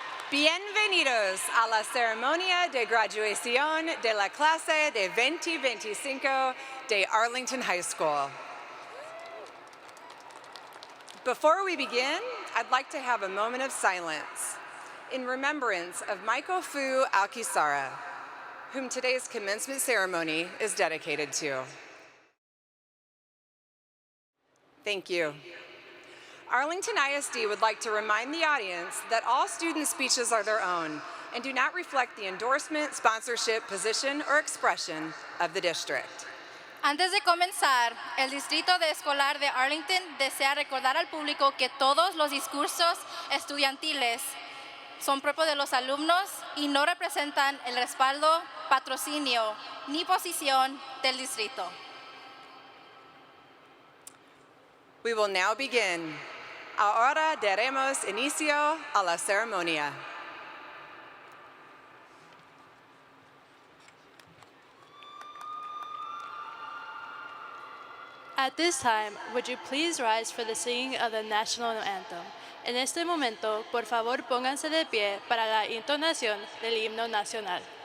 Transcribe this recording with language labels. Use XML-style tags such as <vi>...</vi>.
<es>Bienvenidos a la ceremonia de graduación de la clase de 2025 de Arlington High School.</es> <en>Before we begin, I'd like to have a moment of silence in remembrance of Michael Fu Alkisara, whom today's commencement ceremony is dedicated to. Thank you. Arlington ISD would like to remind the audience that all student speeches are their own and do not reflect the endorsement, sponsorship, position, or expression of the district.</en> <es>Antes de comenzar, el Distrito Escolar de Arlington desea recordar al público que todos los discursos estudiantiles son propios de los alumnos y no representan el respaldo, patrocinio ni posición del distrito.</es> <en>We will now begin.</en> <es>Ahora daremos inicio a la ceremonia.</es> <en>At this time, would you please rise for the singing of the national anthem?</en> <es>En este momento, por favor, pónganse de pie para la entonación del himno nacional.</es>